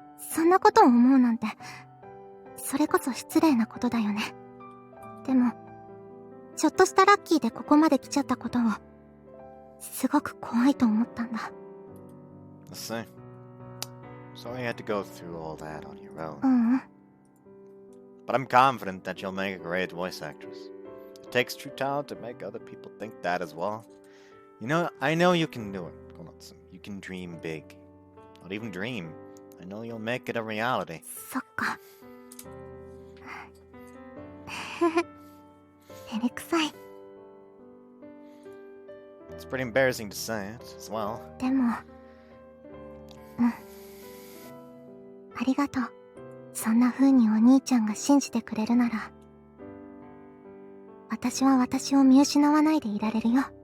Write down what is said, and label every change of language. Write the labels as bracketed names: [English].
[Japanese] そんなことを思うなんて、それこそ失礼なことだよね。でも、ちょっとしたラッキーでここまで来ちゃったことを、すごく怖いと思ったんだ。 [English] Sorry you had to go through all that on your own. But I'm confident that you'll make a great voice actress. The takes true talent to make other people think that as well. You know, I know you can do it, Konatsu. You can dream big. Not even dream. I know you'll make it a reality. [Japanese] そっか。照れくさい。 [English] It's pretty embarrassing to say it as well. [Japanese] でも、ありがとう。そんな風にお兄ちゃんが信じてくれるなら、私は私を見失わないでいられるよ。